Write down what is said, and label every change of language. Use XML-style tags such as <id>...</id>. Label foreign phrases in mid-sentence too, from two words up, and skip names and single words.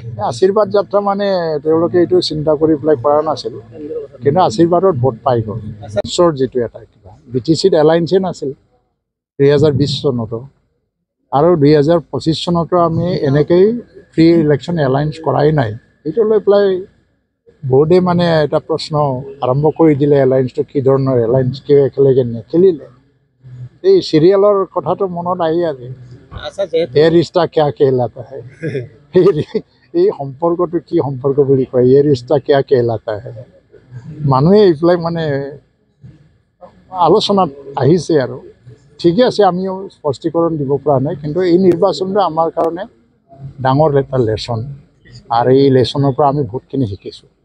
<as>আশীৰ্বাদ যাত্ৰা মানে তেওঁলোকে এইটো চিন্তা কৰি পেলাই কৰা নাছিল কিন্তু আশীৰ্বাদৰ ভোট পাই গ'ল ওচৰ যিটো এটা কিবা BTC-ত এলায়েন্সে নাছিল 2020 চনতো আৰু 2025 চনতো আমি এনেকেই</as> <en>free election alliance</en> <as>কৰাই নাই এইটো লৈ পেলাই বোৰ্ডে মানে এটা প্ৰশ্ন আৰম্ভ কৰি দিলে এলায়েন্সটো কি ধৰণৰ এলায়েন্স কিয় একেলগে নেখেলিলে এই চিৰিয়েলৰ কথাটো মনত আহি আছে আচ্ছা যেহেতু ये रिश्ता क्या कहलाता है এই সম্পৰ্কটো কি সম্পৰ্ক বুলি কয় ये रिश्ता क्या कहलाता है মানুহে এইফালে মানে আলোচনাত আহিছে আৰু ঠিকে আছে আমিও স্পষ্টীকৰণ দিব পৰা নাই কিন্তু এই নিৰ্বাচনটো আমাৰ কাৰণে ডাঙৰ এটা লেছন আৰু এই লেছনৰ পৰা আমি বহুতখিনি শিকিছোঁ</as>